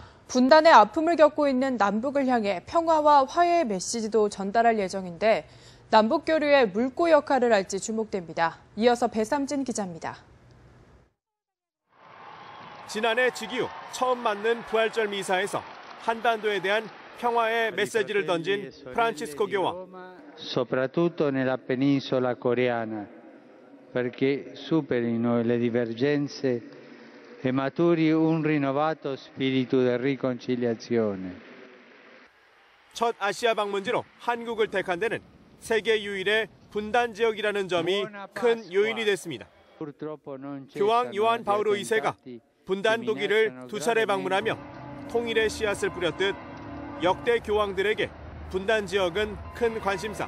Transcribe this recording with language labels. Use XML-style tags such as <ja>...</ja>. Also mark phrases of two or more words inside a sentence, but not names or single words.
<ko>분단의 아픔을 겪고 있는 남북을 향해 평화와 화해의 메시지도 전달할 예정인데 남북 교류의 물꼬 역할을 할지 주목됩니다. 이어서 배삼진 기자입니다. 지난해 즉위 후 처음 맞는 부활절 미사에서 한반도에 대한 평화의 메시지를 던진 프란치스코 교황.</ko> <it>Soprattutto nella penisola coreana, perché superino le divergenze e maturi un rinnovato spirito di riconciliazione.</it> <ko>첫 아시아 방문지로 한국을 택한 데는 세계 유일의 분단 지역이라는 점이 큰 요인이 됐습니다. 교황 요한 바오로 2세가 분단 독일을 2차례 방문하며 통일의 씨앗을 뿌렸듯 역대 교황들에게 분단 지역은 큰 관심사.</ko>